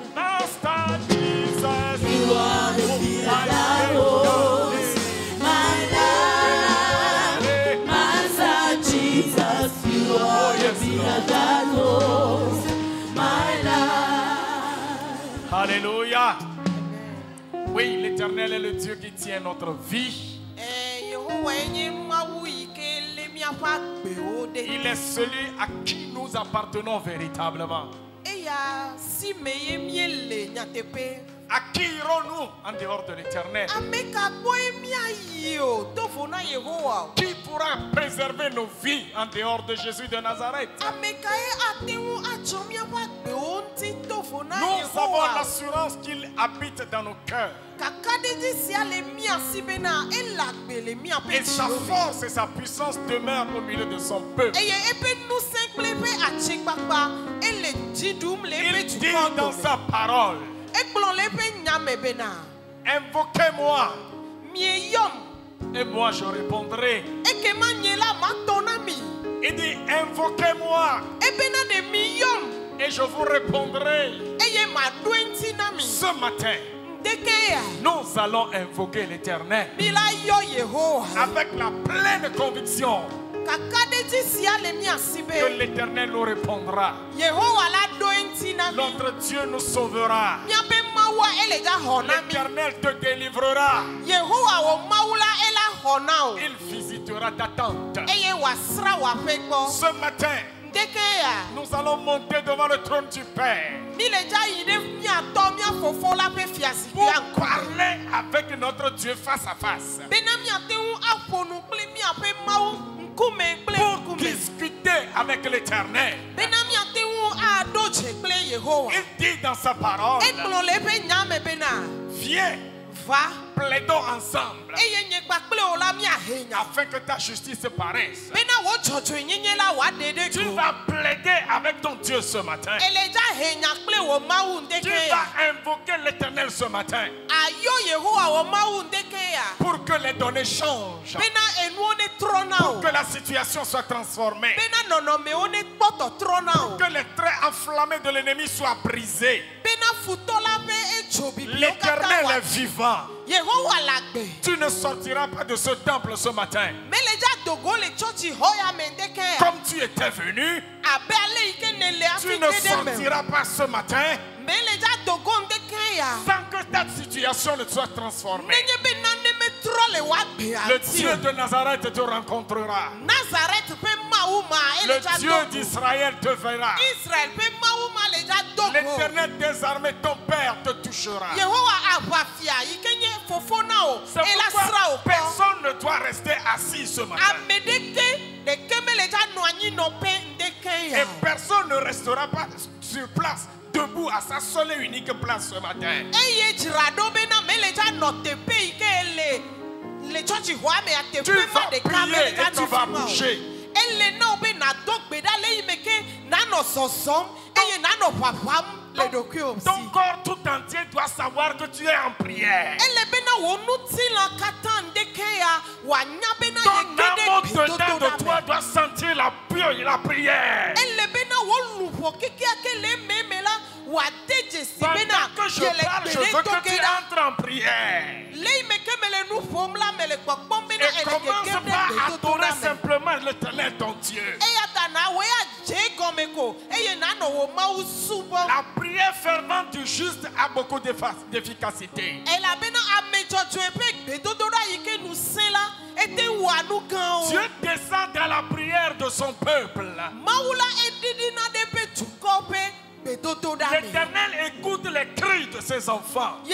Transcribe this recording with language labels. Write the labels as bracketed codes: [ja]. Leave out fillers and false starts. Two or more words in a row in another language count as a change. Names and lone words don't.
[en] Master Jesus. You are the pillar that holds my life. Master Jesus, you are the pillar that holds my life. [fr] Alléluia. Oui, l'Éternel est le Dieu qui tient notre vie. [ee] Yehowa enye mawu yi ke le miaƒe agbewo ɖe. [fr] Il est celui à qui nous appartenons véritablement. [ee] Eya si me ye miele nyateƒe. [fr] À qui irons-nous en dehors de l'Éternel? [ee] Ame ka gbɔe miayi o tovo na Yehowa o. [fr] Qui pourra préserver nos vies en dehors de Jésus de Nazareth? [ee] Ame kae ate ŋu atsɔ miaƒe agbewo ŋuti tovo na [fr] Nous avons [ee] Yehowa. [fr] l'assurance qu'il habite dans nos cœurs. [ee] Kakaɖedzi sia le mia si bena ele agbe le miaƒe [fr] Et sa [ee] dziwo me. [fr] force et sa puissance demeurent au milieu de son peuple. [ee] Eye eƒe ŋusẽ kple eƒe atsigbagba ele dzi ɖum le eƒe [fr] Il dit [ee] dukɔ [fr] dans [ee] dome. [fr] sa parole, [ee] Egblɔ le eƒe nya me bena [fr] invoquez-moi [ee] mieyɔm [fr] et moi je répondrai. [ee] ekema nye la matɔ na mi. [fr] Il dit invoquez-moi [ee] Ebena ɖe miyɔm [fr] et je vous répondrai. [ee] eye maɖo eŋuti na mi. [fr] Ce matin, [ee] Ndeke ya [fr] nous allons invoquer l'Éternel [ee] mi la yɔ Yehowa. [fr] avec la pleine conviction [ee] Kakaɖedzi sia le mia si [fr] que [ee] be [fr] l'Éternel nous répondra. [ee] Yehowa la ɖo eŋuti na mi. [fr] Notre Dieu nous sauvera. [ee] Miaƒe Mawua ele ga xɔ na mi. [fr] L'Éternel te délivrera. [ee] Yehowa wò Mawu la ela xɔ na o. [fr] Il visitera ta tente. [ee] Eye wòasra wò aƒe gbɔ. [fr] Ce matin, [ee] Ndeke ya [fr] nous allons monter devant le trône du Père [ee] mi le dza yi ɖe miatɔ mia fofo la ƒe fiazikpia [fr] pour [ee] ŋkume. [fr] parler avec notre Dieu face à face. [ee] Bena miate ŋu aƒo nu kple miaƒe Mawu ŋkume kple [fr] Pour [ee] ŋkume. [fr] discuter avec l'Éternel. [ee] Bena miate ŋu aɖo dze kple Yehowa. [fr] Il dit dans sa parole, [ee] Egblɔ le eƒe nya me bena [fr] viens, [ee] va [fr] plaidons ensemble [ee] eye nye kpakple wò la miahe nya. [fr] afin que ta justice paraisse. [ee] Bena wò dzɔdzɔenyenye la wòaɖe ɖe [fr] Tu [ee] go. [fr] vas plaider avec ton Dieu ce matin. [ee] Ele dza he nya kple wò Mawu [fr] Tu [ee] ndeke ya. [fr] vas invoquer l'Éternel ce matin [ee] Ayɔ Yehowa wò Mawu ndeke ya. [fr] pour que les données changent, [ee] Bena enuwo ne trɔ na o. [fr] pour que la situation soit transformée, [ee] Bena nɔnɔmewo ne kpɔ tɔtrɔ na o. [fr] que les traits enflammés de l'ennemi soient brisés. [ee] Bena futɔ la ƒe edzo bibiwo [fr] L'Éternel [ee] katã [fr] est vivant. [ee] Yehowa le agbe. [fr] Tu ne sortiras pas de ce temple ce matin [ee] Mele dza dogo le tsɔtsi xɔ ya me ndeke ya. [fr] comme tu étais venu. [ee] Abe ale yi ke ne le [fr] Tu [ee] afi ne ge ɖe me. [fr] sortiras pas ce matin [ee] Mele dza dogo ndeke ya. [fr] sans que ta situation ne soit transformée. [ee] Nenye be nane metrɔ le w'agbea [fr] Le [ee] ŋuti [fr] Dieu [ee] o. [fr] de Nazareth te rencontrera. [ee] Nazaret ƒe Mawu ma [fr] Le [ee] ele dza [fr] Dieu [ee] dogo. [fr] d'Israël te verra. [ee] Israel ƒe Mawu ma le dza dogo. [fr] L'Éternel des armées, ton Père, te touchera. [ee] Yehowa aʋafia yi ke nye fofo na o. [fr] C'est [ee] Ela [fr] pourquoi [ee] sra o kpɔ. [fr] personne ne doit rester assis ce matin. [ee] Ame ɖeke mele dza nɔ anyinɔƒe ndeke ya [fr] Et [ee] o. [fr] personne ne restera pas sur place, debout à sa seule et unique place ce matin. [ee] Eye dzraɖo bena mele dza nɔ teƒe yi ke le tsɔtsi xɔa mea [fr] Tu [ee] teƒe ma [fr] vas [ee] ɖeka [fr] prier [ee] mele [fr] et [ee] dza [fr] tu [ee] nɔ [fr] vas [ee] fi ma o. [fr] bouger. [ee] Ele na wo be nàdo gbe ɖa le yi me ke nanɔ zɔzɔm eye nanɔ ʋaʋãm le ɖokuiwò [fr] Ton [ee] si. [fr] corps tout entier doit savoir que tu es en prière. [ee] Ele bena wò ŋutilã katã ndeke ya wòanya bena [fr] Ton [ee] ye ge [fr] âme [ee] ɖe [fr] au-dedans de toi [ee] gbedodoɖa me. [fr] doit sentir la prière. [ee] Ele bena wò luʋɔ kekeake le ememe la wòade dze si [fr] Pendant [ee] bena [fr] que je [ee] ye le [fr] parle, je [ee] gbe [fr] veux [ee] ɖe [fr] que [ee] do [fr] tu [ee] ge ɖa. [fr] entres en prière. [ee] Le yi me ke mele nu ƒom la mele kpɔkpɔm bena [fr] Et [ee] ele [fr] commence [ee] gegem [fr] par [ee] ɖe [fr] adorer [ee] gbedodoɖa me. [fr] simplement l'Éternel ton Dieu. [ee] Eya ta na wo ya dze egɔme [fr] La prière fervente du juste a beaucoup d'efficacité. Dieu descend dans la prière de son peuple. L'Éternel écoute les cris de ses enfants.